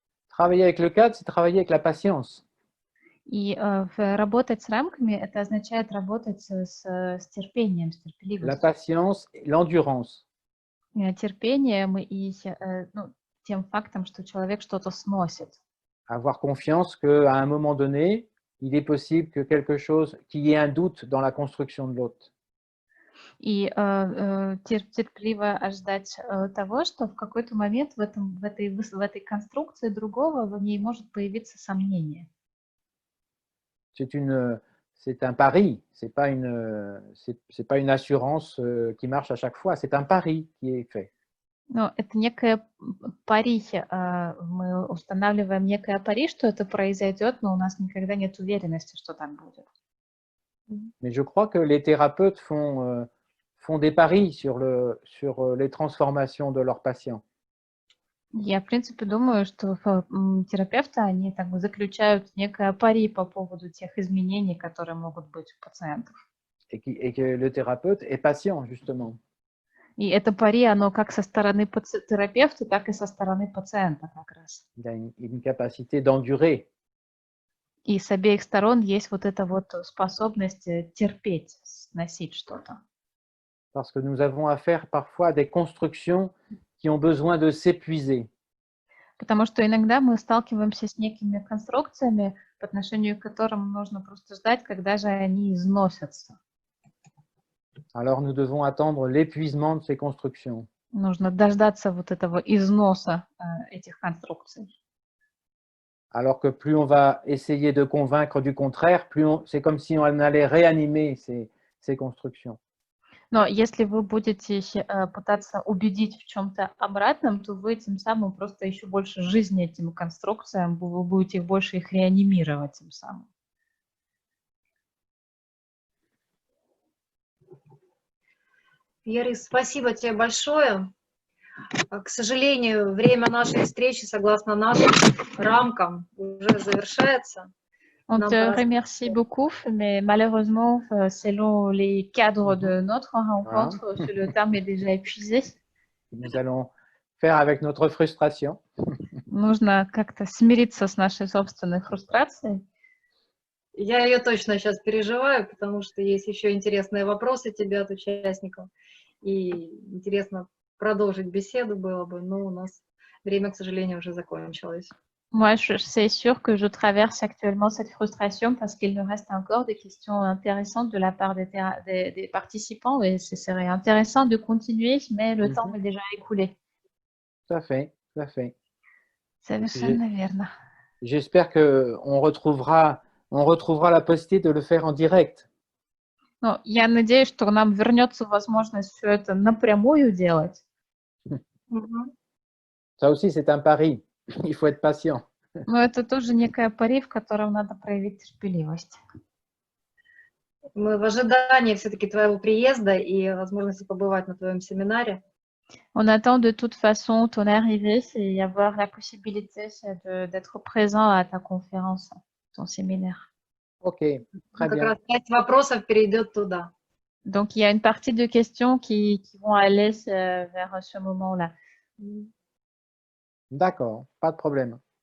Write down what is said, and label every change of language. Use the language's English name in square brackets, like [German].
[French] Travailler avec le cadre, c'est travailler avec la patience. [Russian] И работать с рамками, это означает работать с терпением, с терпеливостью. [French] La patience, l'endurance. [Russian] Терпением и тем фактом, что человек что-то сносит. [French] Avoir confiance qu'à un moment donné, il est possible que quelque chose, qu'il y ait un doute dans la construction de l'autre. [Russian] И терпеливо ожидать того, что в какой-то момент в этой конструкции другого в ней может появиться сомнение. [French] C'est un pari, c'est pas une assurance qui marche à chaque fois, c'est un pari qui est fait. [Russian] Но это некое пари, мы устанавливаем некое пари, что это произойдет, но у нас никогда нет уверенности, что так будет. [French] Mais je crois que les thérapeutes font des paris sur les transformations de leurs patients. [Russian] Я, в принципе, думаю, что терапевты, они так бы заключают некое пари по поводу тех изменений, которые могут быть у пациентов. [French] Et que le thérapeute est patient, justement. [Russian] И это пари, оно как со стороны терапевта, так и со стороны пациента как раз. [French] Il a une capacité d'endurer. [Russian] И с обеих сторон есть вот эта вот способность терпеть, сносить что-то. [French] Parce que nous avons affaire parfois à des constructions qui ont besoin de s'épuiser. [Russian] Потому что иногда мы сталкиваемся с некими конструкциями, по отношению к которым нужно просто ждать, когда же они износятся. [French] Alors nous devons attendre l'épuisement de ces constructions. [Russian] Нужно дождаться вот этого износа этих конструкций. [French] Alors que plus on va essayer de convaincre du contraire, c'est comme si on allait réanimer ces constructions. [Russian] Но если вы будете пытаться убедить в чем-то обратном, то вы тем самым просто еще больше жизни этим конструкциям, вы будете больше их реанимировать тем самым. Ярис, спасибо тебе большое. К сожалению, время нашей встречи, согласно нашим рамкам, уже завершается. [French] On te remercie beaucoup, mais malheureusement, selon les cadres de notre rencontre, le terme est déjà épuisé. Nous allons faire avec notre frustration. [Russian] Нужно как-то смириться с нашей собственной фрустрацией. Я ее точно сейчас переживаю, потому что есть еще интересные вопросы тебе от участников. И интересно продолжить беседу было бы, но у нас время, к сожалению, уже закончилось. [French] Moi, c'est sûr que je traverse actuellement cette frustration parce qu'il nous reste encore des questions intéressantes de la part des participants et ce serait intéressant de continuer, mais le temps est déjà écoulé. Tout à fait, tout à fait. [Russian] Совершенно верно. [French] J'espère qu'on retrouvera la possibilité de le faire en direct. [Russian] Но я надеюсь, что нам вернется возможность все это напрямую делать. [French] Ça aussi, c'est un pari. Il faut être patient. [Russian] Но это тоже некая пари, в котором надо проявить терпеливость. Мы в ожидании все-таки твоего приезда и возможности побывать на твоем семинаре. [French] On attend de toute façon ton arrivée, c'est y avoir la possibilité d'être présent à ta conférence, ton séminaire. Ok, très [Russian] Как [French] bien. [Russian] раз часть вопросов перейдет туда. [French] Donc, il y a une partie de questions qui vont aller vers ce moment-là. D'accord, pas de problème.